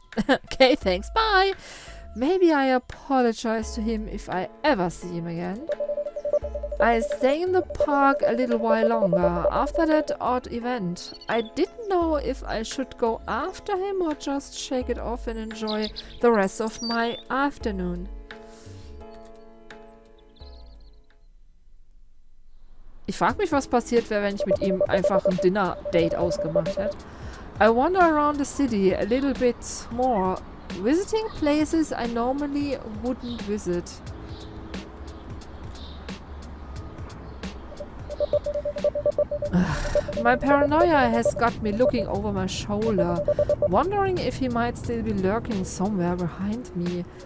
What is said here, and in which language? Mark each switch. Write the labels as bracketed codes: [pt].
[en] Okay, thanks, bye! Maybe I apologize to him if I ever see him again. I stay in the park a little while longer after that odd event. I didn't know if I should go after him or just shake it off and enjoy the rest of my afternoon. [de] Ich frage mich, was passiert wäre, wenn ich mit ihm einfach ein Dinner-Date ausgemacht hätte. [en] I wander around the city a little bit more, visiting places I normally wouldn't visit. My paranoia has got me looking over my shoulder, wondering if he might still be lurking somewhere behind me.